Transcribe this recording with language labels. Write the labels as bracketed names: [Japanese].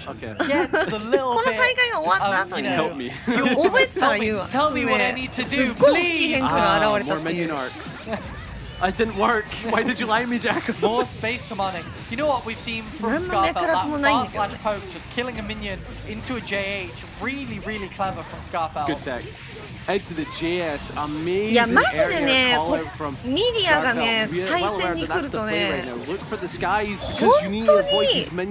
[Japanese] この大会が終わった後に覚えてたら言うわ。 [English] Tell me what I need to do. [Japanese] すっごい大きい変化が現れたっていう。 [English] It didn't work. Why did you lie to me, Jack? More space commanding. You know what we've seen from Scarfell? That fast slash poke, just killing a minion into a JH. Really clever from Scarfell. Good tech. Head to the JS. Amazing. [Japanese] いやマジでね、ミリアがね、対戦に来るとね、本当に